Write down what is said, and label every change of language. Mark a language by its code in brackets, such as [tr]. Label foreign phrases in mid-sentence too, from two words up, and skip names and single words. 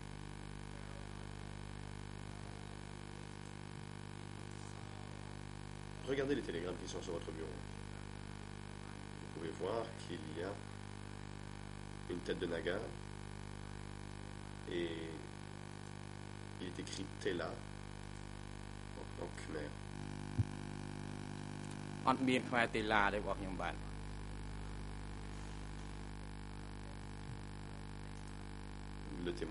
[fr] Regardez les télégrammes qui sont sur votre bureau. Vous pouvez voir qu'il y a une tête de naga et il est écrit Tela en khmer. [km] អត់មានខ្មែរតេឡាទេបងខ្ញុំបាទ [fr] Il le témoin.